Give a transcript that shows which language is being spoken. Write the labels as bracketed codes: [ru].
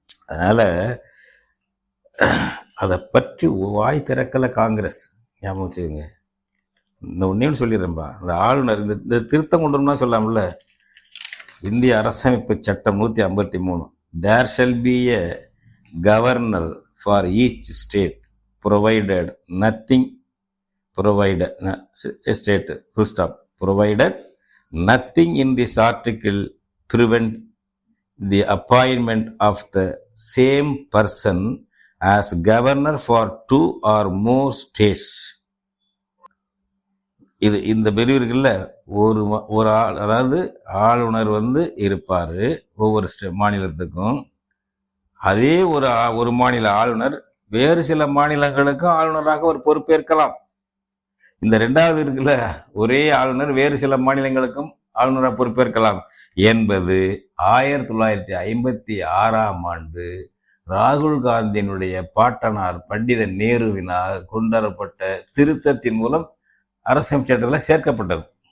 [ta] அதனால் அதை பற்றி வாய் திறக்கலை காங்கிரஸ், ஞாபகம் வச்சுக்கோங்க. இந்த ஒன்றையும் சொல்லிடுறேன்பா, இந்த ஆளுநர் இந்த திருத்தம் கொண்டு வரணும்னா சொல்லாமல்ல. இந்திய அரசமைப்பு சட்டம் 153, [en] There shall be a governor for each state provided nothing provided state full stop provided nothing in this article prevent the appointment of the same person as governor for 2 or more states. [ta] இது இந்த பிரிவுகள்ல ஒரு ஆள், அதாவது ஆளுநர் இருப்பார் ஒவ்வொரு மாநிலத்துக்கும். அதே ஒரு மாநில ஆளுநர் வேறு சில மாநிலங்களுக்கும் ஆளுநராக ஒரு பொறுப்பேற்கலாம். இந்த ரெண்டாவது இருக்குல்ல, ஒரே ஆளுநர் வேறு சில மாநிலங்களுக்கும் ஆளுநராக பொறுப்பேற்கலாம் என்பது 1956 ராகுல் காந்தியினுடைய பாட்டனார் பண்டித நேருவினால் கொண்டுவரப்பட்ட திருத்தத்தின் மூலம் அரசியல் சட்டத்தில் சேர்க்கப்பட்டது.